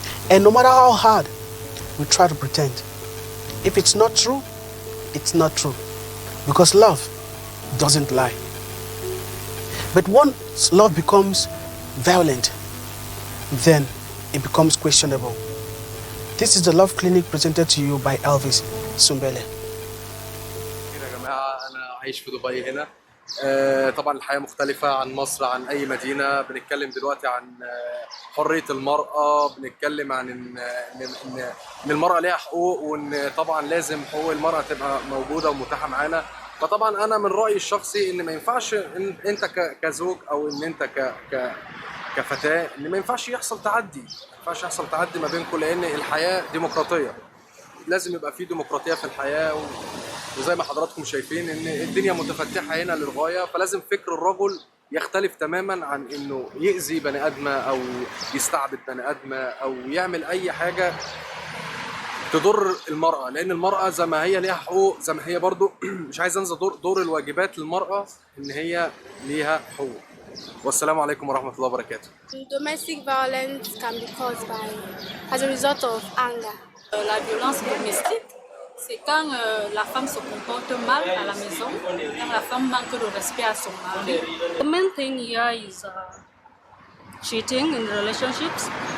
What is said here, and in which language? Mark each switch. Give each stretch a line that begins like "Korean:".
English: And no matter how hard we try to pretend, if it's not true, it's not true. Because love doesn't lie. But once love becomes violent, then it becomes questionable. This is the Love Clinic presented to you by Elvis Sumbele.
Arabic: يا جماعة أنا عايش في دبي هنا. طبعا الحياة مختلفة عن مصر، عن أي مدينة. بنتكلم دلوقتي عن حرية المرأة، بنتكلم عن إن المرأة ليها حقوق، وإن طبعا لازم حقوق المرأة تبقى موجودة ومتاحة معانا. فطبعا أنا من رأيي الشخصي إن ما ينفعش إن أنت كزوج أو إن أنت كفتاة إن ما ينفعش يحصل تعدي، ما بينكم، لأن الحياة ديمقراطية. لازم يبقى في ديمقراطية في الحياة، وزي ما حضراتكم شايفين ان الدنيا متفتحه هنا للغايه. فلازم فكر الرجل يختلف تماما عن انه يأذي بني ادمه او يستعبد بني ادمه او يعمل اي حاجه تضر المراه، لان المراه زي ما هي ليها حقوق، زي ما هي برضو مش عايز انسى دور الواجبات للمراه ان هي ليها حقوق. والسلام عليكم ورحمه الله وبركاته.
English: Domestic violence can be caused as a result of anger.
French: La violence domestique, c'est quand la femme se comporte mal à la maison, quand la femme manque de respect à son mari.
English: The main thing here is cheating in relationships.